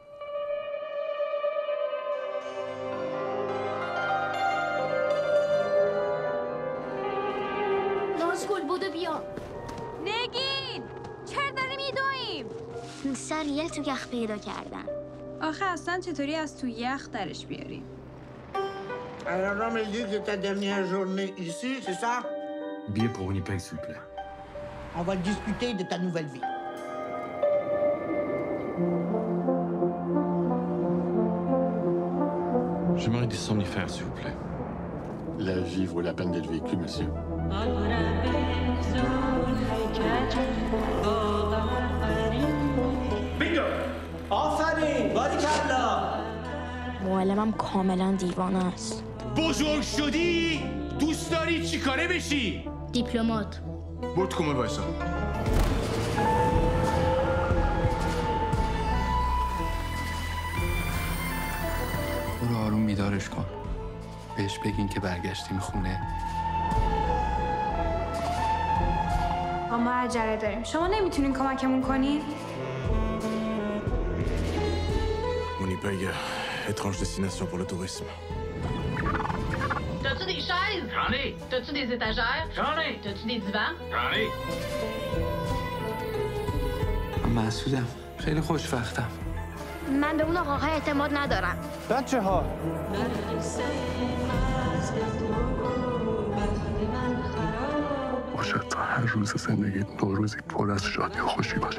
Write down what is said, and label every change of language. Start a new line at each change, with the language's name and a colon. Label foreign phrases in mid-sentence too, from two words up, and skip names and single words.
Persian: نازگل بودو بیا. نگین! چرا داریم میدویم؟ سر یه تو یخ پیدا کردن. آخه اصلا چطوری از تو یخ درش بیاریم؟
French: Alors, on me dit que ta dernière journée ici, c'est ça? Billet pour Winnipeg, s'il vous plaît. On va discuter de ta nouvelle vie. J'aimerais des somnifères, s'il vous plaît. La vie vaut la peine d'être vécue, monsieur. Bingo!
Persian: آفرین! باریکلا! معلمم کاملا دیوانه است. بزرگ شدی؟ دوست داری چی کاره بشی؟ دیپلمات. برو کمد وایسا. برو آروم بیدارش کن. بهش بگین که برگشتیم خونه. ما عجله داریم. شما نمیتونین کمکمون کنین؟
French: Winnipeg, étrange destination pour le tourisme. T'as-tu des chaises? J'en ai! T'as-tu des étagères? J'en ai! T'as-tu des divans? J'en ai!
Persian: من مسعودم. خیلی خوشوقتم. من به اون آقاها اعتماد ندارم. بچه ها. باشد تا هر روز زندگیت نوروزی پر از شادی و خوشی باشه.